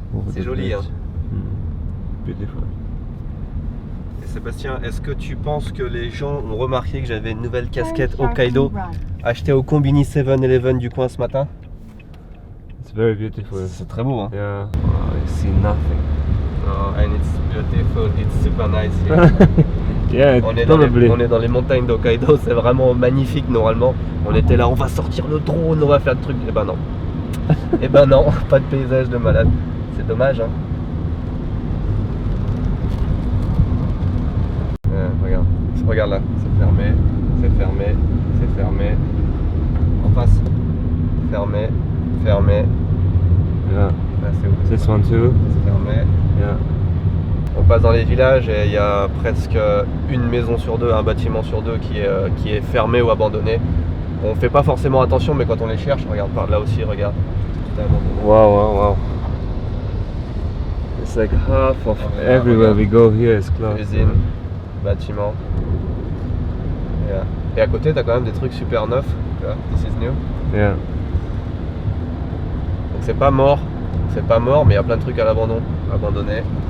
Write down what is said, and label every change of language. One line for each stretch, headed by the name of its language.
French: C'est joli, hein.
English: Beautiful.
French: Et Sébastien, est-ce que tu penses que les gens ont remarqué que j'avais une nouvelle casquette Hokkaido achetée au Combini 7-Eleven du coin ce matin?
English: It's very beautiful.
French: C'est très beau, hein.
English: Yeah. Wow, I see nothing. Oh, and it's beautiful, it's super nice here. Yeah,
French: On est,
English: probably.
French: on est dans les montagnes d'Hokkaido, c'est vraiment magnifique normalement. On était là, on va sortir le drone, on va faire le truc. Eh ben non. Eh ben non, pas de paysage de malade. C'est dommage hein. Regarde, regarde là, c'est fermé, c'est fermé, c'est fermé. En face, fermé, fermé.
English: Yeah.
French: Là c'est où?
English: This one too.
French: C'est fermé.
English: Yeah.
French: On passe dans les villages et il y a presque une maison sur deux, un bâtiment sur deux qui est fermé ou abandonné. On fait pas forcément attention, mais quand on les cherche, regarde par là aussi, regarde. Tout est abandonné.
English: Wow, wow, wow. It's like half of everywhere we go here is closed.
French: Usine, bâtiment. Et à côté, t'as quand même des trucs super neufs. Tu vois,
English: this is new. Yeah.
French: Donc c'est pas mort, mais il y a plein de trucs à l'abandon, abandonnés.